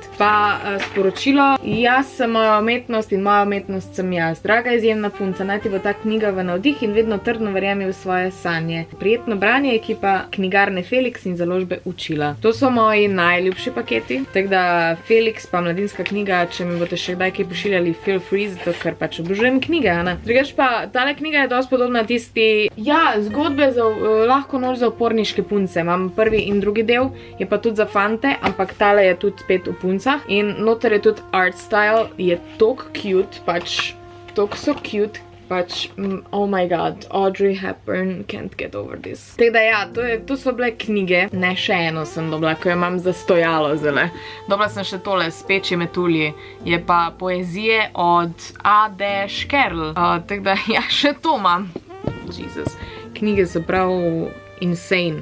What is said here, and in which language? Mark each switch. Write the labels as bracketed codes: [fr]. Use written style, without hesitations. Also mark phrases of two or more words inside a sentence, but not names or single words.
[sl] Pa sporočilo, jaz sem moja umetnost in moja umetnost sem jaz. Draga izjemna punca, naj ti bo ta knjiga v navdih in vedno trdno verjemi v svoje sanje. Prijetno branje, ekipa knjigarne Felix in založbe Učila. To so moji najljubši paketi. Tako da Felix pa mladinska knjiga, če mi boste še kdaj kaj pošiljali, [en] feel free, [sl] zato ker pač obožujem knjige, ne? Drugač pa, tale knjiga je dosti podobna tisti, zgodbe za lahko noč za uporniške punce. Imam prvi in drugi del, je pa tudi za fante, ampak tale je tudi spet v puncah. In noter je tudi [en] art style, [sl] je tok cute, pač tok so cute, pač [en] oh my god, Audrey Hepburn can't get over this. [sl] Tako da ja, to so bile knjige, ne še eno sem dobila, ko jo imam za stojalo zdaj. Dobila sem še tole, Speči metulji, je pa poezije od A.D. Škerl, tako da ja, še to imam. Jesus. Knjige so prav insane.